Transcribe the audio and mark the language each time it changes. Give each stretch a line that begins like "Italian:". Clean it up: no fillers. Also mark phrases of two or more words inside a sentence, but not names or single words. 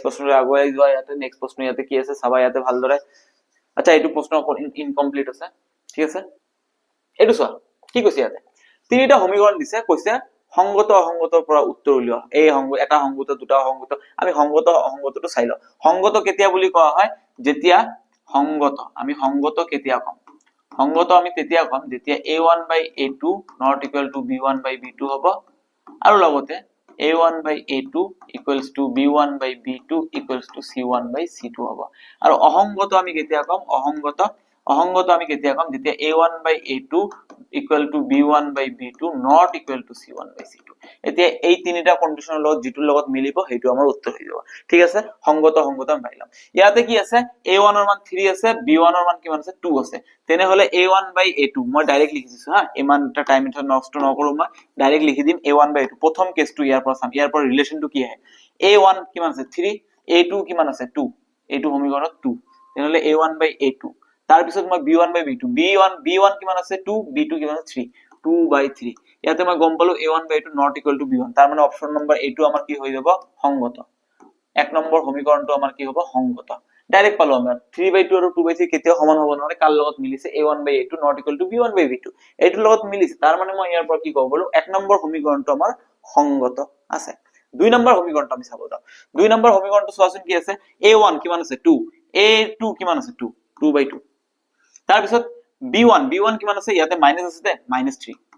Assamese: প্ৰশ্নলৈ আগুৱাই যোৱা ইয়াতে নেক্সট প্ৰশ্ন ইয়াতে কি আছে চাবা ইয়াতে ভালদৰে আচ্ছা এইটো প্ৰশ্ন ইনকমপ্লিট আছে ঠিক আছে এইটো চোৱা কি কৈছে ইয়াতে তিনিটা সমীকৰণ দিছে কৈছে সংগত অসংগতৰ পৰা উত্তৰ উলিওৱা এই এটা সংগত দুটা সংগত আমি সংগত অসংগতটো চাই লও সংগত কেতিয়া বুলি কোৱা হয় যেতিয়া সংগত আমি সংগত কেতিয়া কম সংগত আমি তেতিয়া কম যেতিয়া a1/a2
English: not equal to
Assamese: b1/b2 হ'ব আৰু লগতে a1/a2
English: equals to
Assamese: b1/b2
English: equals to
Assamese: c1/c2 হ'ব আৰু অসংগত আমি কেতিয়া কম অসংগত আমি কেতিয়া কম যেতিয়া a1/a2
English: equal to
Assamese: b1/b2
English: not equal to
Assamese: c1/c2 এতিয়া এই তিনিটা কন্ডিশনৰ লগত যেটো লগত মিলিব হেইটো আমাৰ উত্তৰ হৈ যাব ঠিক আছে সংগত আমি পাইলাম ইয়াতে কি আছে a1 ৰ মান 3 আছে b1 ৰ মান কিমান আছে 2 আছে তেনেহলে a1/a2 মই ডাইৰেক্ট লিখি দিছো হা ইমানটা টাইম এটা নষ্ট নকৰো মই ডাইৰেক্ট লিখি দিম a1/a2 প্ৰথম কেছটো ইয়াৰ পৰা চাম ইয়াৰ পৰা ৰিলেচনটো কি আহে a1 কিমান আছে 3 a2 কিমান আছে 2 a2 সমীকৰণত 2 তেনেহলে a1/a2 তাৰ পিছত মই b1/b2 b1 কিমান আছে 2 b2 কিমান আছে 3 2/3 ইয়াতে মই গম পালো a1/a2
English: not equal to
Assamese: b1 তাৰ মানে অপচন নম্বৰ a2 আমাৰ কি হৈ যাব সংগত এক নম্বৰ সমীকৰণটো আমাৰ কি হ'ব সংগত ডাইৰেক্ট পালো আমরা 3/2 আৰু 2/3 কেতিয়াও সমান হ'ব নোৱাৰে কাল লগত মিলিছে a1/a2
English: not equal to
Assamese: b1/b2 এইটোৰ লগত মিলিছে তাৰ মানে মই ইয়াৰ পৰা কি ক'ব পাৰো এক নম্বৰ সমীকৰণটো আমাৰ সংগত আছে দুই নম্বৰ সমীকৰণটো আমি চাব যাও দুই নম্বৰ সমীকৰণটো চোৱাচোন কি আছে a1 কিমান আছে 2 a2 কিমান আছে 2 2/2 তাৰ পিছত b1 কিমান আছে ইয়াতে মাইনাস আছে দে -3